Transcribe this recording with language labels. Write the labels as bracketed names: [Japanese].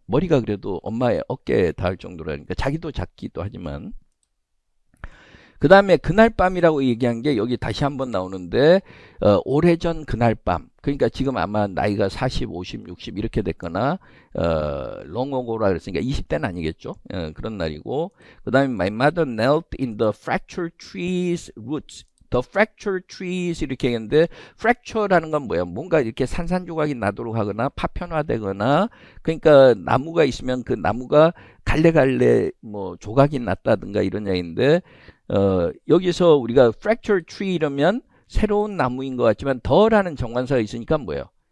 [Korean] 머리가 그래도 엄마의 어깨에 닿을 정도라니까, 자기도 작기도 하지만. 그 다음에 그날 밤이라고 얘기한 게 여기 다시 한번 나오는데, 오래전 그날 밤, 그러니까 지금 아마 나이가 40, 50, 60 이렇게 됐거나 long ago라 그랬으니까 20대는 아니겠죠. 그런 날이고, 그 다음에 [English] my mother knelt in the fractured trees roots. The fractured trees [Korean] 이렇게 했는데, fracture라는 건 뭐야? 뭔가 이렇게 산산조각이 나도록 하거나 파편화되거나, 그러니까 나무가 있으면 그 나무가 갈래갈래 뭐 조각이 났다든가 이런 얘기인데, 여기서 우리가 [English] fractured tree [Korean] 이러면 새로운 나무인 것 같지만 더라는 정관사가 있으니까 뭐예요?